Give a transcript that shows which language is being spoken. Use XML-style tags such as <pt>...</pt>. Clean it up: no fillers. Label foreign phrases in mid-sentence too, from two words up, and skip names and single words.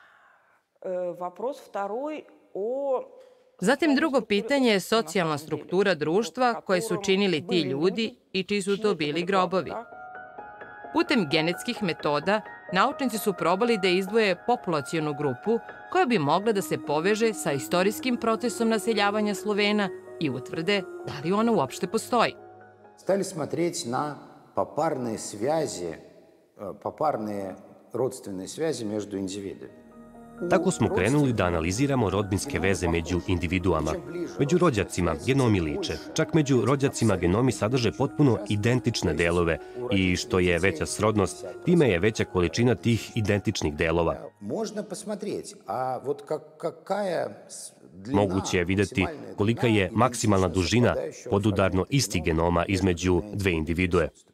<sr>Zatim drugo pitanje je socijalna struktura društva koje su činili ti ljudi i čiji su to bili grobovi. Putem genetskih metoda, naučnici su probali da izdvoje populacionu grupu koja bi mogla da se poveže sa istorijskim procesom naseljavanja Slovena i utvrde da li ona uopšte postoji.</sr> <ru>Stali смотреть на попарные связи, попарные родственной связи между индивидами.</ru> <sr>Tako smo krenuli da analiziramo rodbinske veze među individuama. Među rođacima genomi liče. Čak među rođacima genomi sadrže potpuno identične delove i što je veća srodnost, time je veća količina tih identičnih delova. Moguće je videti kolika je maksimalna dužina podudarno istih genoma između dve individue.</sr>